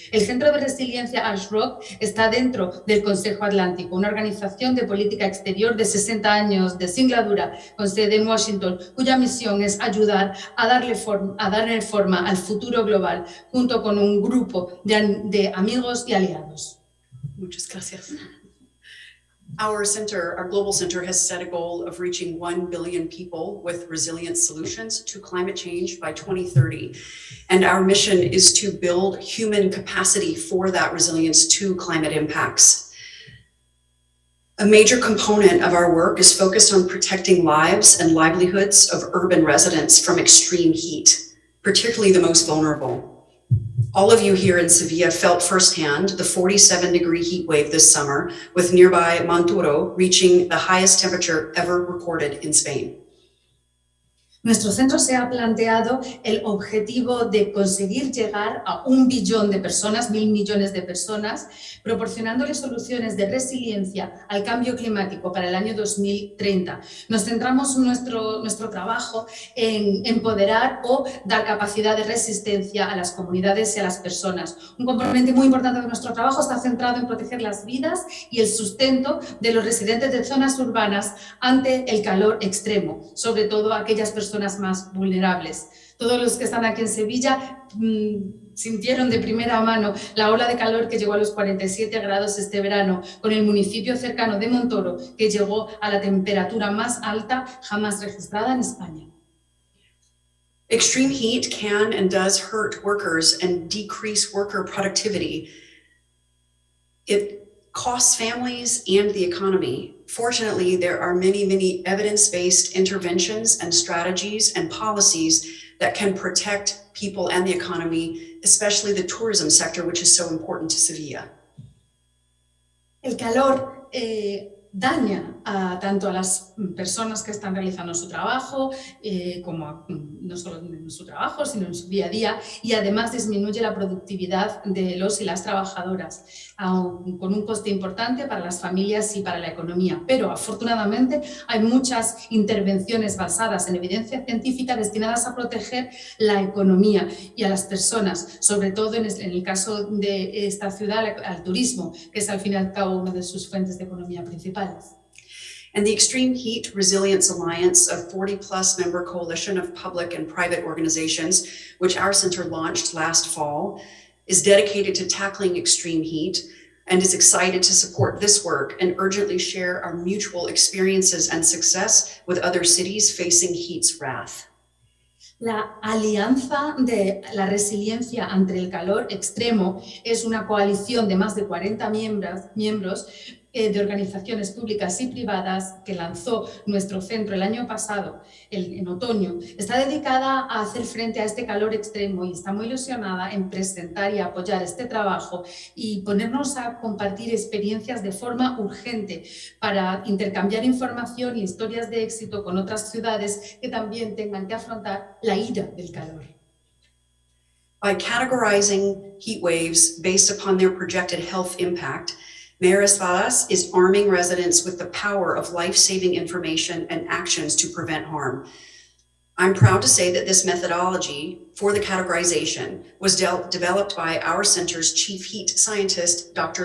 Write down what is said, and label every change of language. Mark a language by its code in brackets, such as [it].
[es] El Centro de Resiliencia Arsh Rock está dentro del Consejo Atlántico, una organización de política exterior de 60 años de singladura, con sede en Washington, cuya misión es ayudar a darle forma al futuro global, junto con un grupo de amigos y aliados. Muchas gracias. [en] Our global center, has set a goal of reaching 1 billion people with resilient solutions to climate change by 2030. And our mission is to build human capacity for that resilience to climate impacts. A major component of our work is focused on protecting lives and livelihoods of urban residents from extreme heat, particularly the most vulnerable. All of you here in Sevilla felt firsthand the 47-degree heat wave this summer, with nearby Montoro reaching the highest temperature ever recorded in Spain. [es] Nuestro centro se ha planteado el objetivo de conseguir llegar a 1 billón de personas, 1.000 millones de personas, proporcionándoles soluciones de resiliencia al cambio climático para el año 2030. Nos centramos nuestro trabajo en empoderar o dar capacidad de resistencia a las comunidades y a las personas. Un componente muy importante de nuestro trabajo está centrado en proteger las vidas y el sustento de los residentes de zonas urbanas ante el calor extremo, sobre todo aquellas personas más vulnerables. Todos los que están aquí en Sevilla sintieron de primera mano la ola de calor que llegó a los 47 grados este verano, con el municipio cercano de Montoro, que llegó a la temperatura más alta jamás registrada en España. [en] Extreme heat can and does hurt workers and decrease worker productivity. It costs families and the economy. Fortunately, there are many evidence-based interventions and strategies and policies that can protect people and the economy, especially the tourism sector, which is so important to Sevilla. [es] El calor daña tanto a las personas que están realizando su trabajo, como no solo en su trabajo, sino en su día a día, y además disminuye la productividad de los y las trabajadoras, con un coste importante para las familias y para la economía. Pero afortunadamente hay muchas intervenciones basadas en evidencia científica destinadas a proteger la economía y a las personas, sobre todo en el caso de esta ciudad, al turismo, que es al fin y al cabo una de sus fuentes de economía principales. [en] And the Extreme Heat Resilience Alliance, a 40-plus member coalition of public and private organizations, which our center launched last fall, is dedicated to tackling extreme heat and is excited to support this work and urgently share our mutual experiences and success with other cities facing heat's wrath. [es] La Alianza de la Resiliencia ante el Calor Extremo es una coalición de más de 40 miembros de organizaciones públicas y privadas que lanzó nuestro centro el año pasado, en otoño. Está dedicada a hacer frente a este calor extremo y está muy ilusionada en presentar y apoyar este trabajo y ponernos a compartir experiencias de forma urgente para intercambiar información y historias de éxito con otras ciudades que también tengan que afrontar la ira del calor. [en] By categorizing heat waves based upon their projected health impact, Mayor Espadas is arming residents with the power of life-saving information and actions to prevent harm. I'm proud to say that this methodology for the categorization was developed by our center's chief heat scientist, Dr.